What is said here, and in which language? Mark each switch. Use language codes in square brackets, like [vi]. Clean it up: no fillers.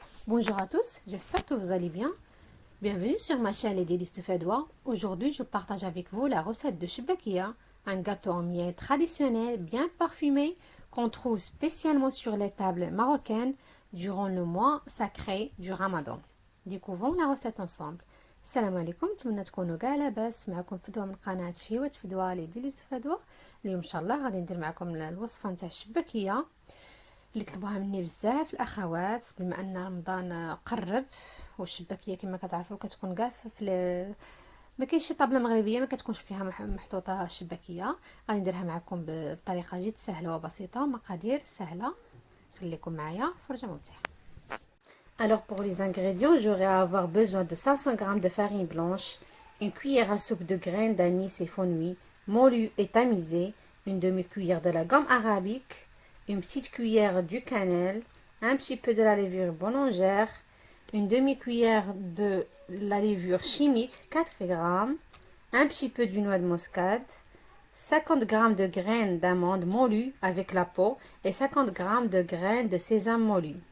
[fr] Bonjour à tous, j'espère que vous allez bien. Bienvenue sur ma chaîne Les Délices de Fedwa. Aujourd'hui, je partage avec vous la recette de Choubakia, un gâteau en miel traditionnel bien parfumé qu'on trouve spécialement sur les tables marocaines durant le mois sacré du Ramadan. Découvrons la recette ensemble. [ar] السلام عليكم، نتمنى تكونوا كاع لاباس. معكم فدوى من قناه شهيوات فدوى لي ديليس فدوى. اليوم ان شاء الله غادي ندير معكم الوصفه نتاع الشباكيه اللي طلبوها مني بزاف الاخوات، بما ان رمضان قرب والشباكيه كما كتعرفوا كتكون كاع ما كاينش شي طابله مغربيه ما كتكونش فيها محطوطه الشباكيه. غادي نديرها معكم بطريقه جد سهله وبسيطه، مقادير سهله. خليكم معايا، فرجه ممتعه. [fr] Alors pour les ingrédients, j'aurai à avoir besoin de 500 g de farine blanche, une cuillère à soupe de graines d'anis et fenouil, moulu et tamisé, une demi-cuillère de la gomme arabique, une petite cuillère du cannelle, un petit peu de la levure boulangère, une demi-cuillère de la levure chimique, 4 g, un petit peu du noix de muscade, 50 g de graines d'amandes moulues avec la peau et 50 g de graines de sésame moulues.